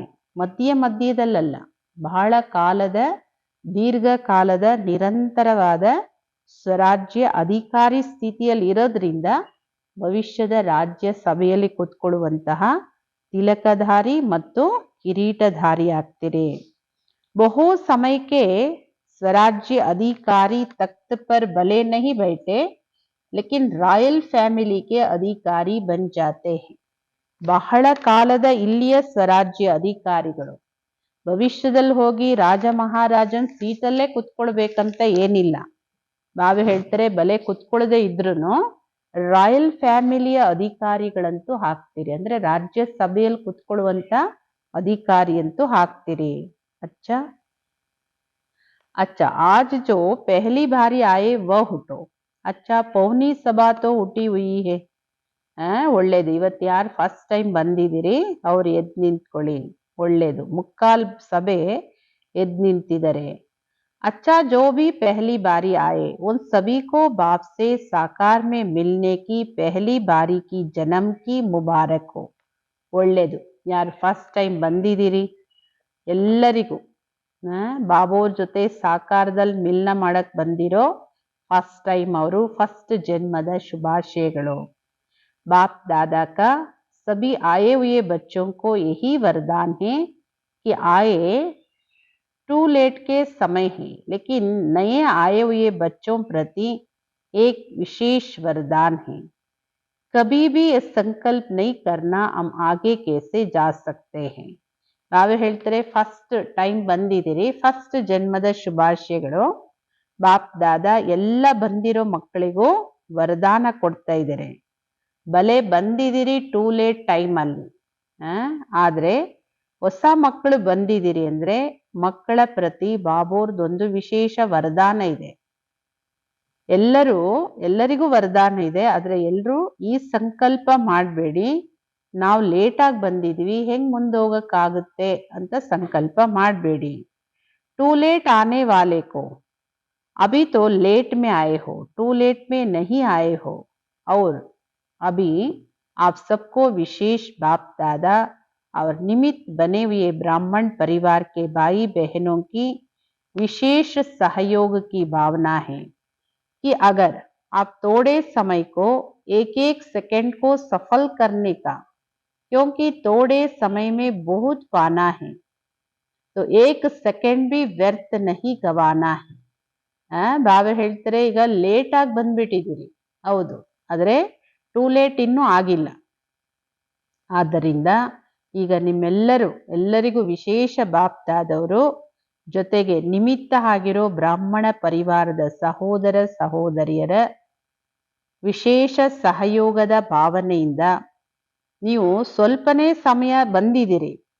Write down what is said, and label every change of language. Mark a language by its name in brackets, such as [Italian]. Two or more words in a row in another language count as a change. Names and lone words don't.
[Kannada] ಮಧ್ಯದಲ್ಲ, ಬಹಳ ಕಾಲದ, ದೀರ್ಘಕಾಲದ, ನಿರಂತರವಾದ ಸ್ವರಾಜ್ಯ ಅಧಿಕಾರಿ ಸ್ಥಿತಿಯಲ್ಲಿ ಇರೋದ್ರಿಂದ ಭವಿಷ್ಯದ ರಾಜ್ಯ ಸಭೆಯಲ್ಲಿ ಕುತ್ಕೊಳ್ಳುವಂತಹ ತಿಲಕಧಾರಿ ಮತ್ತು ಕಿರೀಟಧಾರಿ ಆಗ್ತೀರಿ. ಬಹು ಸಮಯಕ್ಕೆ ಸ್ವರಾಜ್ಯ ಅಧಿಕಾರಿ [Hindi] तख्त पर भले नहीं बैठे लेकिन [English] royal family [Hindi] के अधिकारी बन जाते हैं. [Kannada] ಬಹಳ ಕಾಲದ ಇಲ್ಲಿಯ ಸ್ವರಾಜ್ಯ ಅಧಿಕಾರಿಗಳು ಭವಿಷ್ಯದಲ್ಲಿ ಹೋಗಿ ರಾಜ ಮಹಾರಾಜನ್ ಸೀಟಲ್ಲೇ ಕುತ್ಕೊಳ್ಬೇಕಂತ ಏನಿಲ್ಲ. ನಾವೇ ಹೇಳ್ತಾರೆ, ಬಲೆ ಕುತ್ಕೊಳ್ಳದೆ ಇದ್ರುನು [English] royal family [Kannada] ಅಧಿಕಾರಿಗಳಂತೂ ಹಾಕ್ತೀರಿ, ಅಂದ್ರೆ ರಾಜ್ಯ ಸಭೆಯಲ್ಲಿ ಕುತ್ಕೊಳ್ಳುವಂತ ಅಧಿಕಾರಿ ಅಂತೂ ಹಾಕ್ತೀರಿ. [Hindi] अच्छा, आज जो पहली बारी आए वह उठो. अच्छा, पौनी सभा तो उठी हुई है. [Kannada] ಒಳ್ಳೇದು. ಇವತ್ತು ಯಾರು [English] first time [Kannada] ಬಂದಿದ್ದೀರಿ ಅವ್ರು ಎದ್ ನಿಂತ್ಕೊಳ್ಳಿ, ಒಳ್ಳೇದು. ಮುಕ್ಕಾಲ್ ಸಭೆ ಎದ್ ನಿಂತಿದ್ದಾರೆ. [Hindi] अच्छा, जो भी पहली बारी आए उन सभी को बाप से साकार में मिलने की पहली बारी की जन्म की मुबारक हो. [Kannada] ಒಳ್ಳೇದು. ಯಾರು [English] first time [Kannada] ಬಂದಿದ್ದೀರಿ ಎಲ್ಲರಿಗೂ ಬಾಬೋರ್ ಜೊತೆ ಸಾಕಾರದಲ್ಲಿ ಮಿಲನ ಮಾಡಕ್ ಬಂದಿರೋ [English] first time [Kannada] ಅವರು ಫಸ್ಟ್ ಜನ್ಮದ ಶುಭಾಶಯಗಳು. [Hindi] बाप दादा का सभी आए हुए बच्चों को यही वरदान है कि आए [English] too late [Hindi] के समय है, लेकिन नए आए हुए बच्चों प्रति एक विशेष वरदान है. कभी भी ये संकल्प नहीं करना हम आगे कैसे जा सकते हैं. [Kannada] ನಾವೇ ಹೇಳ್ತಾರೆ [English] first time [Kannada] ಬಂದಿದ್ದೀರಿ, ಫಸ್ಟ್ ಜನ್ಮದ ಶುಭಾಶಯಗಳು. ಬಾಪ್ ದಾದಾ ಎಲ್ಲ ಬಂದಿರೋ ಮಕ್ಕಳಿಗೂ ವರದಾನ ಕೊಡ್ತಾ ಇದ್ದಾರೆ. ಭಲೆ ಬಂದಿದ್ದೀರಿ [English] too late [Kannada] ಟೈಮಲ್ಲಿ, ಆದ್ರೆ ಹೊಸ ಮಕ್ಕಳು ಬಂದಿದ್ದೀರಿ ಅಂದ್ರೆ ಮಕ್ಕಳ ಪ್ರತಿ ಬಾಬೋರ್ದೊಂದು ವಿಶೇಷ ವರದಾನ ಇದೆ. ಎಲ್ಲರಿಗೂ ವರದಾನ ಇದೆ, ಆದ್ರೆ ಎಲ್ಲರೂ ಈ ಸಂಕಲ್ಪ ಮಾಡಬೇಡಿ, ನಾವು ಲೇಟಾಗಿ ಬಂದಿದ್ವಿ, ಹೆಂಗ್ ಮುಂದೋಗಕ್ಕಾಗುತ್ತೆ ಅಂತ ಸಂಕಲ್ಪ ಮಾಡಬೇಡಿ. [English] too late [Hindi] आने वाले को अभी तो लेट में आए हो, [English] too late [Hindi] में नहीं आए हो, और अभी आप सबको विशेष बाप दादा और निमित्त बने हुए ब्राह्मण परिवार के भाई बहनों की विशेष सहयोग की भावना है कि अगर आप थोड़े समय को एक एक सेकंड को सफल करने का, क्योंकि थोड़े समय में बहुत पाना है, तो एक सेकंड भी व्यर्थ नहीं गवाना है. [Kannada] ಬಾಬಾ ಹೇಳ್ತಾರೆ, ಈಗ ಲೇಟ್ ಆಗಿ ಬಂದ್ಬಿಟ್ಟಿದ್ದೀರಿ, ಹೌದು, ಆದ್ರೆ [English] too late [Kannada] ಇನ್ನೂ ಆಗಿಲ್ಲ. ಆದ್ದರಿಂದ ಈಗ ಎಲ್ಲರಿಗೂ ವಿಶೇಷ ಬಾಪ್ದಾದವರು ಜೊತೆಗೆ ನಿಮಿತ್ತ ಆಗಿರೋ ಬ್ರಾಹ್ಮಣ ಪರಿವಾರದ ಸಹೋದರ ಸಹೋದರಿಯರ ವಿಶೇಷ ಸಹಯೋಗದ ಭಾವನೆಯಿಂದ ನೀವು ಸ್ವಲ್ಪನೇ ಸಮಯ ಬಂದಿದ್ದೀರಿ.